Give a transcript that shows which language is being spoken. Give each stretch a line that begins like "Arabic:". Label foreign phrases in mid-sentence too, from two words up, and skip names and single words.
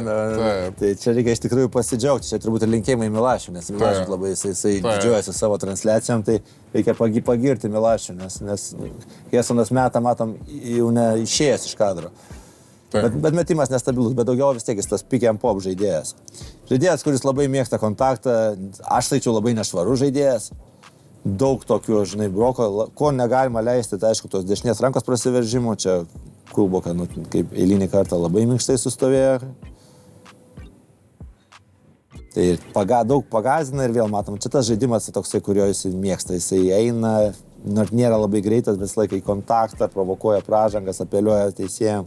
Lithuanian: Tai čia reikia iš tikrųjų pasidžiaugti. Čia turbūt ir linkėjimai Milašiui, nes Milašius labai jisai didžiuojasi savo transliacijom, tai reikia pagirti Milašiui, nes Hesonas matom, jau neišėjęs iš kadro. Bet metimas nestabilus, bet daugiau vis tiek jis tas
English: pick and pop
Lithuanian: žaidėjas. Žaidėjas, kuris labai mėgsta kontaktą, aš sakyčiau labai nešvarus žaidėjas. Daug tokių, broko, ko negalima leisti, tai aišku, tos dešinės rankos prasiveržimo, čia Kulboka, kaip eilinį kartą labai minkštai sustovėjo. Tai daug pagazina ir vėl matom, čia tas žaidimas toksai, kurio jisai mėgsta, jisai eina, nors nėra labai greitas, bet laikai kontaktą, provokuoja pražangas, apeliuoja teisėjams.